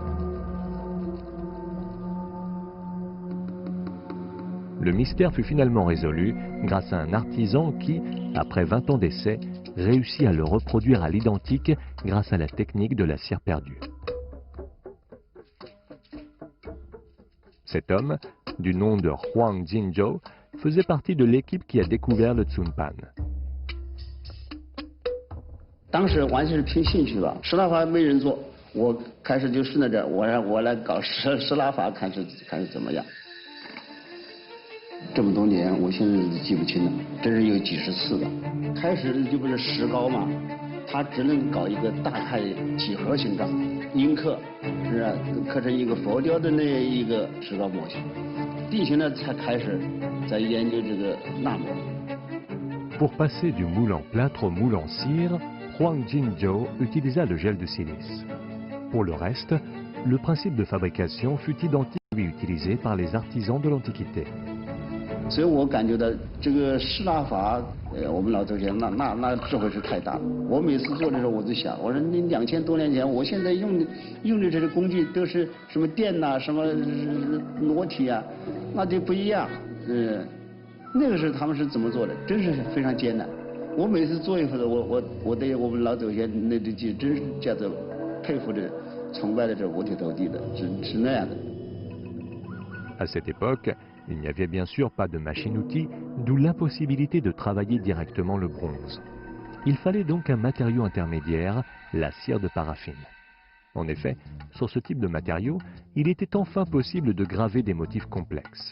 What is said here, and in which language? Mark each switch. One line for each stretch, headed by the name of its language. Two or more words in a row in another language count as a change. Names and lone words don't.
French: Le mystère fut finalement résolu grâce à un artisan qui, après 20 ans d'essai, réussit à le reproduire à l'identique grâce à la technique de la cire perdue. Cet homme, du nom de Huang Jinzhou, faisait partie de l'équipe qui a découvert le Tsunpan.
Chinese: 当时完全是凭兴趣吧，石蜡法没人做，我开始就顺着这，我来搞石蜡法，看是怎么样。这么多年，我现在记不清了，真是有几十次了。开始就不是石膏嘛，它只能搞一个大概几何形状，阴刻，是吧？刻成一个佛雕的那一个石膏模型。地形呢，才开始在研究这个蜡模。
French: Pour passer du moule en plâtre au moule en cire, Huang Jinzhou utilisa le gel de silice. Pour le reste, le principe de fabrication fut identique à celui utilisé par les artisans de l'Antiquité.
Chinese: 所以我感觉到这个石蜡法，我们老祖先那智慧是太大了。我每次做的时候，我就想，我说你2000多年前，我现在用的这些工具都是什么电呐、什么裸体啊，那就不一样。那个时候他们是怎么做的？真是非常艰难。我每次做一回的，我对我们老祖先那的技真是叫做佩服的、崇拜的，这五体投地的，是那样的。
French: À cette époque, il n'y avait bien sûr pas de machine-outil, d'où l'impossibilité de travailler directement le bronze. Il fallait donc un matériau intermédiaire, la cire de paraffine. En effet, sur ce type de matériau, il était enfin possible de graver des motifs complexes.